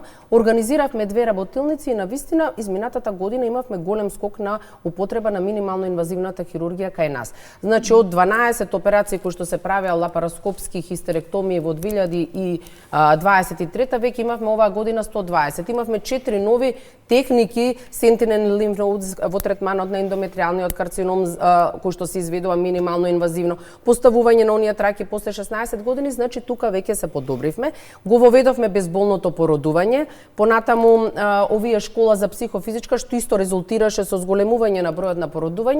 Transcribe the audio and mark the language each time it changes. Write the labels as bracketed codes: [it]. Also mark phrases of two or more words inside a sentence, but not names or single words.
[mk] Организиравме 2 работилници и навистина изминатата година имавме голем скок на употреба на минимално инвазивната хирургија кај нас. Значи од 12 операции кои што се правеа лапароскопски хистеректомии во 2023 веќе имавме оваа година 120. Имавме 4 нови техники [en] Sentinel lymph nodes [mk] во третманот на ендометриалниот карцином кој што се изведува минимално инвазивно, поставување на оние траки после 16 години, значи тука веќе се подобривме. Го воведовме безболното породување, понатаму овие школа за психофизичка што исто резултираше со зголемување на бројот на породување.